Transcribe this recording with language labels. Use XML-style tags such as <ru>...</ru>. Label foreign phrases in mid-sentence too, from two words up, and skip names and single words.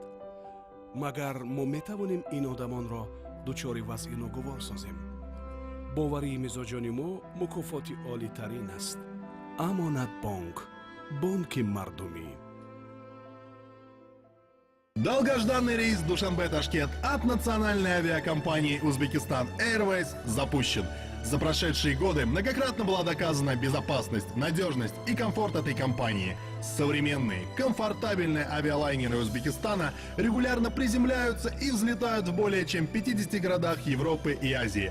<tg>магар мо метавонем ин одамонро дучори вазъи ногувор созем? боварии мизоҷони мо мукофоти олитарин аст. Амонатбонк, бонки мардумӣ.</tg> <ru>Долгожданный рейс Душанбе-Ташкент от национальной авиакомпании Узбекистан Airways запущен. За прошедшие годы многократно была доказана безопасность, надежность и комфорт этой компании. Современные, комфортабельные авиалайнеры Узбекистана регулярно приземляются и взлетают в более чем 50 городах Европы и Азии.</ru>